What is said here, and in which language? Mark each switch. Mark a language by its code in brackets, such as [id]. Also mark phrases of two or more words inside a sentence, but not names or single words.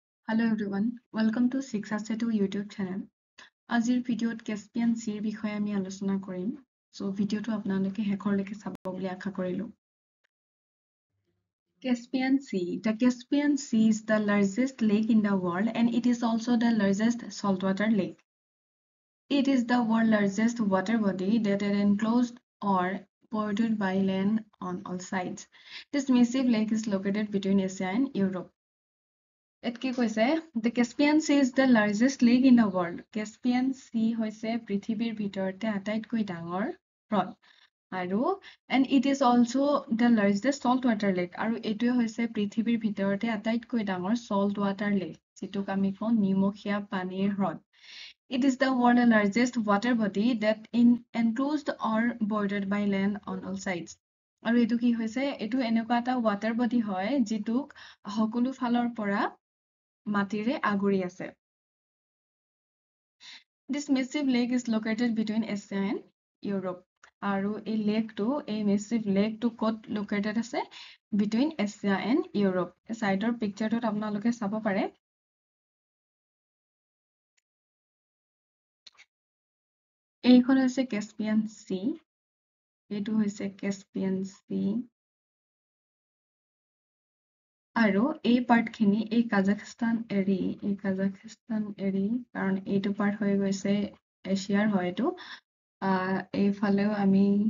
[en] Hello everyone, welcome to 6 YouTube channel. [as] আজিৰ ভিডিঅ'ত Caspian Sea বিষয়ে আমি আলোচনা কৰিম। So ভিডিঅ'টো আপোনালোকে শেষৰলৈকে চাব বুলি আশা কৰিলো। [en] Caspian Sea. The Caspian Sea is the largest lake in the world and it is also the largest saltwater lake. It is the world's largest water body that is enclosed or bordered by land on all sides. This massive lake is located between Asia and Europe. The Caspian Sea is the largest lake in the world. [as] Caspian Sea হৈছে পৃথিৱীৰ ভিতৰতে আটাইতকৈ ডাঙৰ হ্ৰদ আৰু [en] and it is also the largest saltwater lake [as] আৰু এইটোৱে হৈছে পৃথিৱীৰ ভিতৰতে আটাইতকৈ ডাঙৰ [en] saltwater lake [as] যিটোক আমি কওঁ নিমখীয়া পানীৰ হ্ৰদ. [en] It is the world's largest water body that enclosed or bordered by land on all sides. [as] আৰু এইটো কি হৈছে এইটো এনেকুৱা এটা [en] water body [as] হয় যিটোক সকলো ফালৰ পৰা মাটিৰে আগুৰি আছে. [en] This massive lake is located between Asia and Europe. [as] আৰু এই লেকটো এই massive লেকটো ক'ত located আছে [en] between Asia and Europe. [as] সাইডৰ পিকচাৰটোত আপোনালোকে চাব পাৰে. এইখন হৈছে Caspian Sea. এইটো হৈছে Caspian Sea. আৰু এই পাৰ্টখিনি এই কাজাখস্তান এৰি কাৰণ এইটো পাৰ্ট হৈ গৈছে এছিয়াৰ হয় এইটো এইফালেও আমি